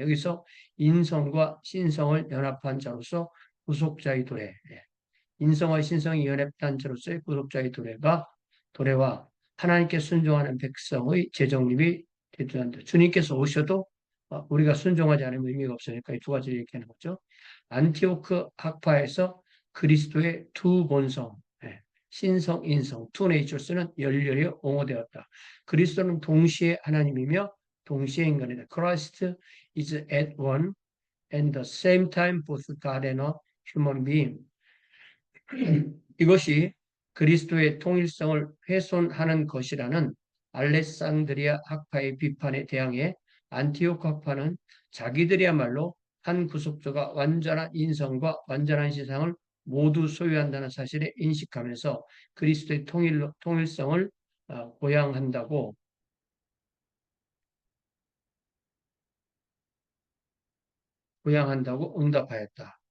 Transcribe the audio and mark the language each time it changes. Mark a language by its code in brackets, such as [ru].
[ko] 여기서 인성과 신성을 연합한 자로서 구속자의 도래, 인성과 신성이 연합한 자로서의 구속자의 도래와 하나님께 순종하는 백성의 재정립이 되도록 주님께서 오셔도 우리가 순종하지 않으면 의미가 없으니까 이 두 가지를 얘기하는 거죠. 안티오크 학파에서 그리스도의 두 본성, 신성, 인성, 투 네이처스는 열렬히 옹호되었다. 그리스도는 동시에 하나님이며 동시에 인간이다. [en] Christ is at one and the same time both God and a human being. [ko] 이것이 그리스도의 통일성을 훼손하는 것이라는 알렉산드리아 학파의 비판에 대항해 안티오크 학파는 자기들이야말로 한 구속주가 완전한 인성과 완전한 신상을 모두 소유한다는 사실에 인식하면서 그리스도의 통일성을 보양한다고 응답하였다.